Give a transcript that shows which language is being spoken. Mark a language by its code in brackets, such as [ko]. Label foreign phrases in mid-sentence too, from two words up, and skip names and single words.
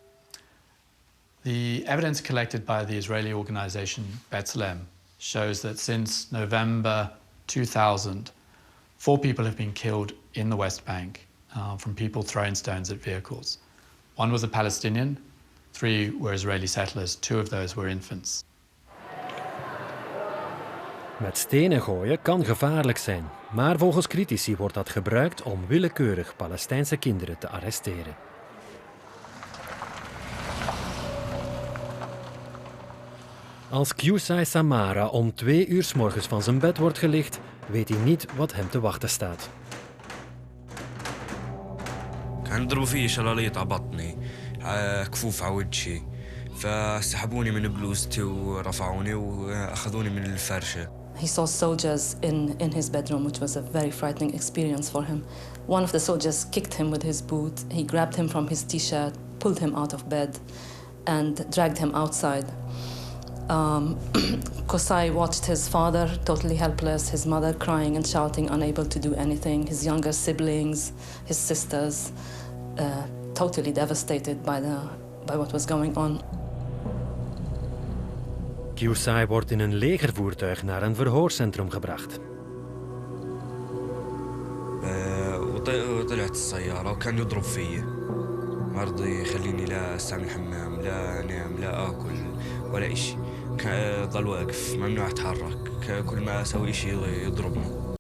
[en] The evidence collected by the Israeli organization B'Tselem shows that since November 2000, 4 people have been killed in the West Bank from people throwing stones at vehicles. 1 was a Palestinian, 3 were Israeli settlers, 2 of those were infants. [nl] Met stenen gooien kan gevaarlijk zijn, maar volgens critici wordt dat gebruikt om willekeurig Palestijnse kinderen te arresteren. Als Qusay Samara om 2 uur 's morgens van zijn bed wordt gelicht, weet hij niet wat hem te wachten staat. [ar] كان يضربوا فيي شلاليط على بطني كفوف على وجهي فسحبوني من بلوزتي ورفعوني وأخذوني من الفرشة. [en] He saw soldiers in his bedroom, which was a very frightening experience for him. One of the soldiers kicked him with his boot. He grabbed him from his t-shirt, pulled him out of bed, and dragged him outside. Qusay watched his father totally helpless, his mother crying and shouting, unable to do anything, his younger siblings, his sisters, totally devastated by what was going on. [nl] Qusay wordt in een legervoertuig naar een verhoorcentrum gebracht. [ar] وطلعت السيارة وكان يضرب فيي ما رضي يخليني لا استعمل الحمام لا انام لا اكل ولا اشي ضل واقف ممنوع اتحرك كل ما اسوي اشي يضربني